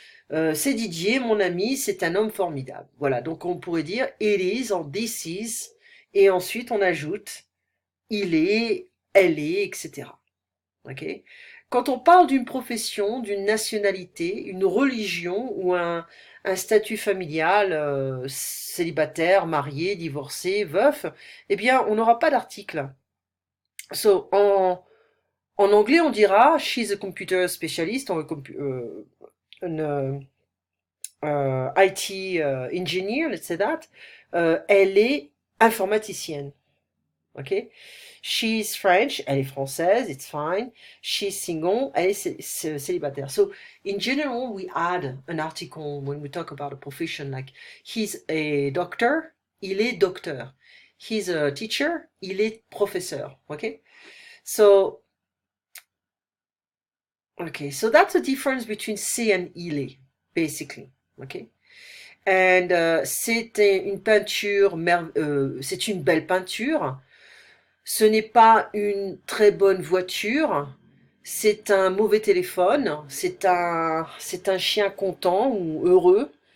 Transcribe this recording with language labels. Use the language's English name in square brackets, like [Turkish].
[French] C'est Didier, mon ami, c'est un homme formidable. Voilà, donc on pourrait dire [English] it is [French] en [English] this is, [French] et ensuite on ajoute il est, elle est, etc. Ok. Quand on parle d'une profession, d'une nationalité, une religion ou un statut familial, célibataire, marié, divorcé, veuf, eh bien, on n'aura pas d'article. [English] So, [French] en anglais, on dira [English] she's a computer specialist, or an IT engineer, let's say that. [French] Elle est informaticienne. Ok? [English] She's French, [French] elle est française, [English] it's fine. She's single, [French] elle est célibataire. [English] So, in general, we add an article when we talk about a profession, like he's a doctor, [French] il est docteur. [English] He's a teacher, [French] il est professeur. [English] Ok? So, Okay, so that's the difference between C and Ile, basically. Okay? [French] And c'est une peinture, c'est une belle peinture. Ce n'est pas une très bonne voiture. C'est un mauvais téléphone. C'est un chien content ou heureux.